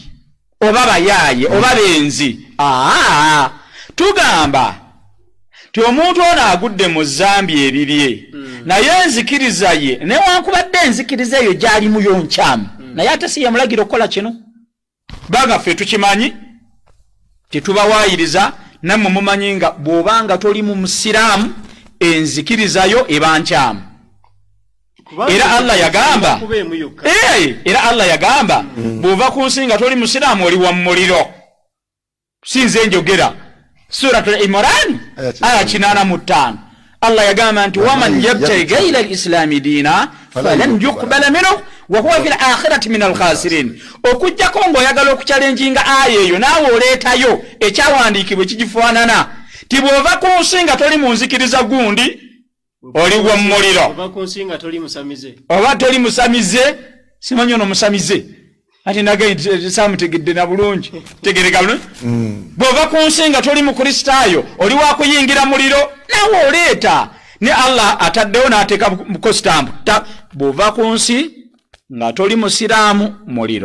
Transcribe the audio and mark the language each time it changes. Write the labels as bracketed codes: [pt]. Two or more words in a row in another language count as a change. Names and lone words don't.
[lg] oba bayaaye oba benzi tugamba ti omuntu ono agudde mu zambi erirye naye enzikiriza ye newankubadde enzikiriza eyo gyali muyo nkyamu naye ate si yamulagira okukola kino baga ffe tukimanyi tetubawaayiriza nammwe mumanyi nga bw'obanga toli mu musiraamu enzikirizayo eba nkyamu era Allah yagamba bw'ova ku nsi nga toli musiraamu oli wa muliro sinze njogera suratul Imran aya 85 Allah yagamba nti [ar] ومن يبتغ غير الإسلام دينا فلن يقبل منه وهو في الآخرة من الخاسرين [lg] okujjako ng'oyagala okuchalenjinga aya eyo naawe oleetayo ekyawandiikibwa ekigifaanana ti bw'ova ku nsi nga toli mu nzikiriza gundi oli wa muliro oba toli musamize simanyi ono musamize ati nagaye samutegedde na bulungi tegereka bulungi bw'ova ku nsi nga toli mu kristaayo oli wa kuyingira muliro nawe oleeta ne Allah ataddewo n'ateeka mu sitampu bw'ova ku nsi nga toli musiraamu muliro